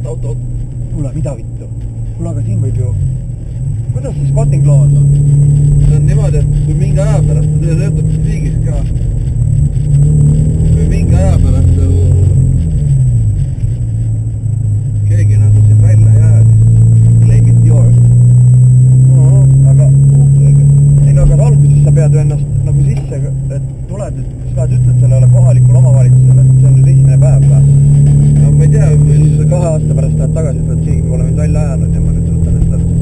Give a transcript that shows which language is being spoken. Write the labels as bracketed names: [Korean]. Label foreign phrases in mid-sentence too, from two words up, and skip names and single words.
[Estonian] Kuule, mida vittu? Kuule, aga siin võib ju... Kuidas see [English] squatting clause [Estonian] on? See on niimoodi, et kui mingi aja pärast ta töötab riigis ka. Kui mingi aja pärast keegi nagu siin välja jää, siis [English] claim it yours. [Estonian] Aga... Ei no, aga alguses sa pead ju ennast nagu sisse, et tuled, et sa lähed ütled sellele kohalikule omavalitsusele, et see on nüüd esimene päev või? No ma ei tea, siis 2 aasta pärast lähed tagasi, ütled, keegi pole mind välja ajanud ja ma nüüd võtan endale.